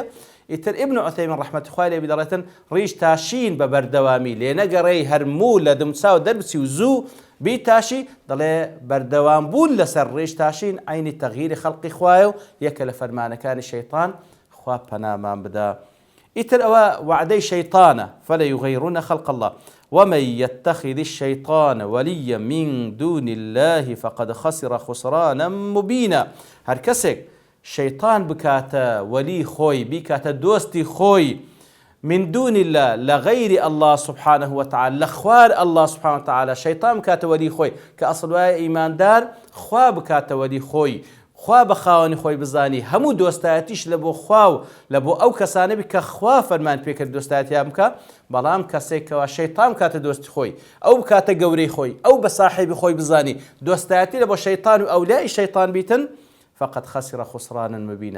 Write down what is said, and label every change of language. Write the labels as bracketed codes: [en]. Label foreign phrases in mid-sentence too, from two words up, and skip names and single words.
[ckb] ئیتر ئیبن عوثەیمین ڕەحمەتی خوای لێ دەڵێتن ڕیش تاشین بە بەردەوامی لێ نەگەڕێی هەرموو لە دمچاو دەربچی و زوو بیتاشی، دەڵێ بەردەوام بوون لەسەر ڕیش تاشین عینی تەغییری خەڵقی خوایە و یەکە لە فەرمانەکانی شەیطان، خوا پەنامان بدا. ئیتر ئەوە وعدەی شەیطانە [ar] فليغيرن خلق الله ومن يتخذ الشيطان وليا من دون الله فقد خسر خسرانا مبينا. [ckb] هر کەسێک شەیطان بکاتە وەلی خۆی، بیکاتە دۆستی خۆی [ar] من دون الله لغير الله سبحانه وتعالى، [ckb] لخوار [ar] الله سبحانه وتعالى [ckb] شەیطان بکاتە وەلی خۆی کە ئەسڵ وایە ئیماندار خوا بکاتە وەلی خۆی، خوا بە خاوەنی خۆی بزانی، هەموو دۆستایەتیش لە بۆ خوا و لە بۆ ئەو کەسانە بی کە خوا فەرمان پێکرد دۆستایەتیان بکە. بەڵام کەسێکەوە شەیطان بکاتە دۆستی خۆی، ئەو بکاتە گەورەی خۆی، ئەو بە ساحیبی خۆی بزانی دۆستایەتی لە بۆ شەیطان و ئەولای شەیطان بیتن [ar] فقط خسر خسرانا مبینا.